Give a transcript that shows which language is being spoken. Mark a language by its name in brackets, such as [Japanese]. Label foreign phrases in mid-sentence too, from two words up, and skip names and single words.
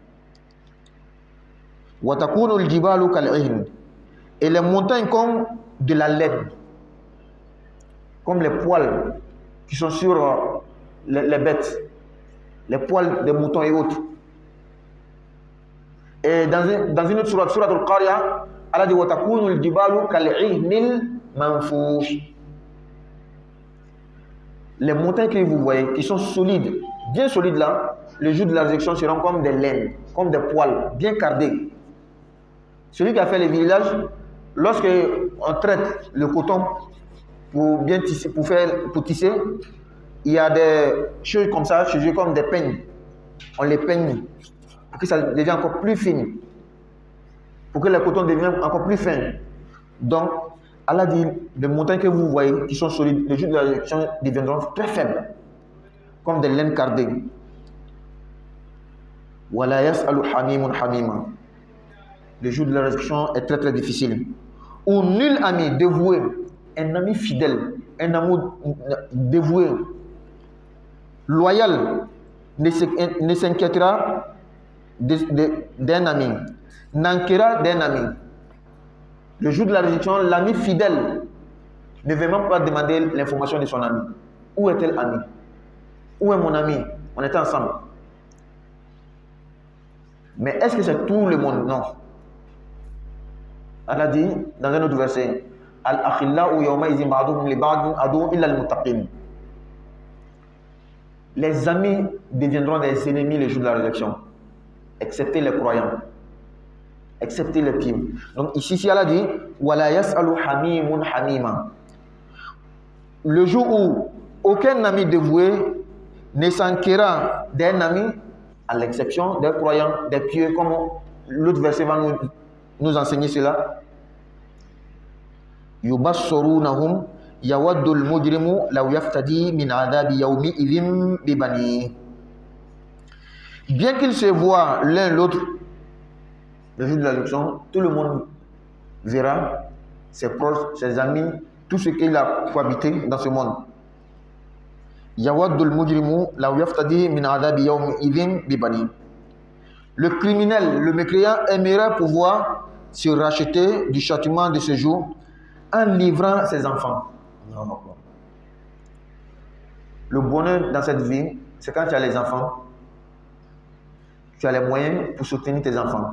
[French] Et les montagnes comme de la laine, comme les poils qui sont sur les bêtes, les poils des moutons et autres. Et dans une autre sourate Al-Qariya, Allah dit [Arabic] وَتَكُونُ الْجِبَالُ كَالْعِهْنِ الْمَنْفُوشِ. [French] Les montagnes que vous voyez, qui sont solides, bien solides là, le jour de la résurrection seront comme des laines, comme des poils, bien cardés. Celui qui a fait les villages, lorsque on traite le coton pour bien tisser, pour tisser, il y a des choses comme ça, comme des peignes. On les peigne pour que ça devienne encore plus fin, pour que le coton devienne encore plus fin. Donc, Allah dit, les montagnes que vous voyez, qui sont solides, le jour de la résurrection deviendront très faibles, comme des laines cardées. [Arabic] ولا يسأل حميم حميما. [French] Le jour de la résurrection est très très difficile. Où nul ami dévoué, un ami fidèle, un amour dévoué, loyal, ne s'inquiétera d'un ami, n'enquêtera d'un ami. Le jour de la résurrection, l'ami fidèle ne veut même pas demander l'information de son ami. Où est-elle ami? Où est mon ami? On était ensemble. Mais est-ce que c'est tout le monde? Non. Allah dit dans un autre verset, [Arabic] الأخلاء يومئذ بعضهم لبعض عدو إلا المتقين. [French] Les amis deviendront des ennemis le jour de la résurrection, excepté les croyants, excepté les pieux. Donc ici Allah dit [Arabic] ولا يسأل حميم حميما. [French] Le jour où aucun ami dévoué ne s'enquérera d'un ami, à l'exception des croyants, des pieux, comme l'autre verset va nous enseigner cela. [Arabic] يبصرونهم يود المجرم لو يفتدي من عذاب يومئذ ببنيه. [French] Bien qu'ils se voient l'un l'autre le jour de la résurrection, tout le monde verra ses proches, ses amis, tout ce qu'il a cohabité dans ce monde. [Arabic] يود المجرم لو يفتدي من عذاب يومئذ ببنيه. [French] Le criminel, le mécréant aimerait pouvoir se racheter du châtiment de ce jour en livrant ses enfants. Le bonheur dans cette vie, c'est quand tu as les enfants, tu as les moyens pour soutenir tes enfants.